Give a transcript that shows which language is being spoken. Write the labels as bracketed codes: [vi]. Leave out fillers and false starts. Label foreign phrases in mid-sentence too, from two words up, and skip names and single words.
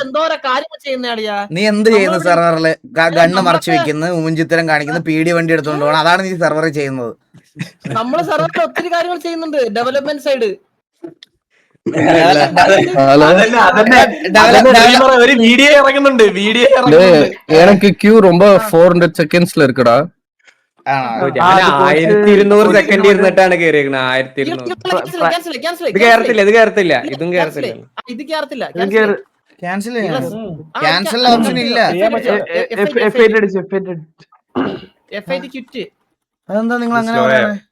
[ml] എന്തോരോ കാര്യങ്ങൾ ചെയ്യുന്ന അളിയ. നീ എന്ത് ചെയ്യുന്നു സെർവറില്? ഗണ്ണ് മറച്ചു വെക്കുന്നു, ഉമ്മഞ്ചിത്തരം കാണിക്കുന്നു, പീടി വണ്ടി എടുത്തോണ്ട് പോകണം. അതാണ് നീ സെർവറിൽ ചെയ്യുന്നത്. നമ്മള് സെർവറിൽ ഒത്തിരി കാര്യങ്ങൾ ചെയ്യുന്നുണ്ട്. [en] development side [ml] ഒരു വീഡിയോ ഇറങ്ങുന്നുണ്ട്. [ta] எனக்கு கியூ ரொம்ப 400 செகண்ட்ஸ்ல இருக்குடா. [ml] 1200 സെക്കൻഡ് ഇരുന്നിട്ടാണ് കേറിയേക്കണത്. 1200 ഇത് കേറത്തില്ല ഇതും കേറത്തില്ല. ഇത് കേറത്തില്ല. [en] cancel option [ml] ഇല്ല. [en] FID quit. [ml] അതെന്താ നിങ്ങൾ അങ്ങനെ പറയണേ?